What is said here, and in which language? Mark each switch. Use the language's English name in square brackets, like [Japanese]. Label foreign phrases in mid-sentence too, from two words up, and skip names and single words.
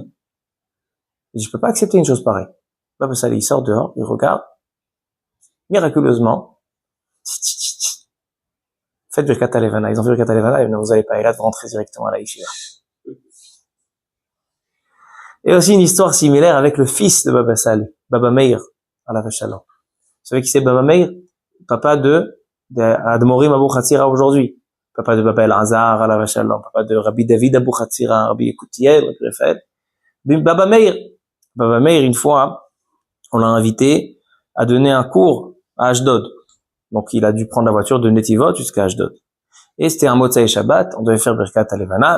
[French] Il dit, je peux pas accepter une chose pareille. Baba Sali, il sort dehors, il regarde, miraculeusement, faites [Hebrew] ברכת הלבנה. [French] Ils ont fait [Hebrew] ברכת הלבנה, [French] et vous allez pas à Eilat, vous rentrez directement à la Yeshiva. Et aussi une histoire similaire avec le fils de Baba Sali, Baba Meir, [Hebrew] עליו השלום. [French] Vous savez qui c'est Baba Meir? Papa de Admorim Abou Khatira aujourd'hui. Papa de Baba El-Azhar, [Hebrew] עליו השלום. [French] Papa de Rabbi David Abou Khatira, Rabbi Yekoutiel, Rabbi Raphaël. Baba Meir, une fois, on l'a invité à donner un cours à Ashdod. Donc, il a dû prendre la voiture de Netivot jusqu'à Ashdod. Et c'était un [Hebrew] מוצאי שבת, [French] on devait faire [Hebrew] ברכת הלבנה.